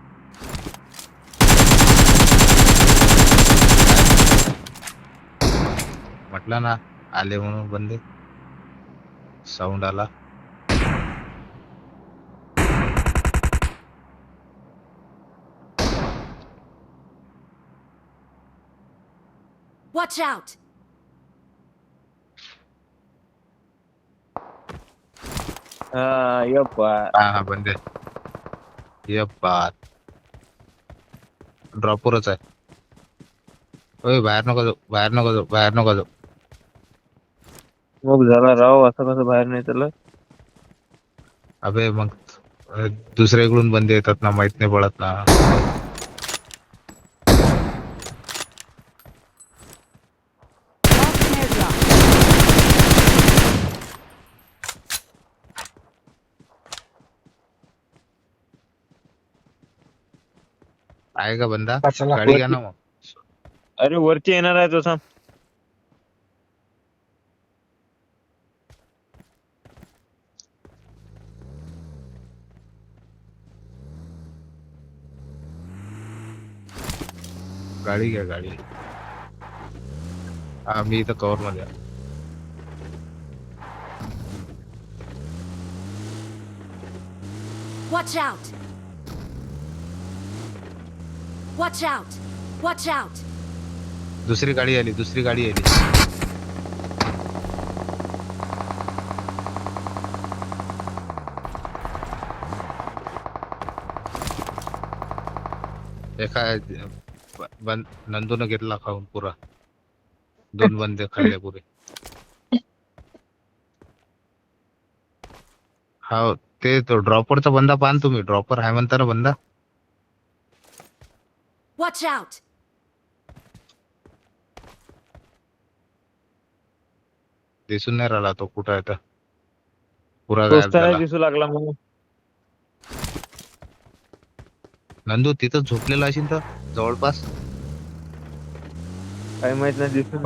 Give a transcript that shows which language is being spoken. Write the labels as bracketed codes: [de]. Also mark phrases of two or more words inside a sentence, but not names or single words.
[mr] म्हटलं ना, आले म्हणून बंदे. साऊंड आला. [en] Watch out! [mr] हा यप्पा. हा बंदे. [hi] ये बात. [mr] ड्रॉपवरच आहे. ओय बाहेर नको जाऊ, बाहेर नको जाऊ, बाहेर नको जाऊ. मग झाला राव, असं कसं बाहेर नाही त्याला. अबे मग दुसऱ्याकडून बंदे येतात ना, माहित नाही पडत ना. [en] Lost an airdrop. [mr] आहे का बंदा? चला. गाडी घ्या ना मग. अरे वरती येणार आहे तो, थांब. गाडी घ्या गाडी. हा मी इथं कव्हर मध्ये आहे. [en] Watch out! Watch out! Watch out! [mr] दुसरी गाडी आली, दुसरी गाडी आली. एका नंदून घेतला खाऊन पुरा. 2 बंदे खाल्ले पुरे. हा ते तो ड्रॉपरचा बंदा पाहा ना तुम्ही. ड्रॉपर आहे म्हणता ना बंदा. [en] Watch out! [mr] दिसून नाही राहिला तो कुठं आहे तर. पुरा तोच गायब तर नाही झाला. दिसू लागला मग. नंदू तिथं झोपलेला असेल तर जवळपास. काही माहित नाही, दिसून.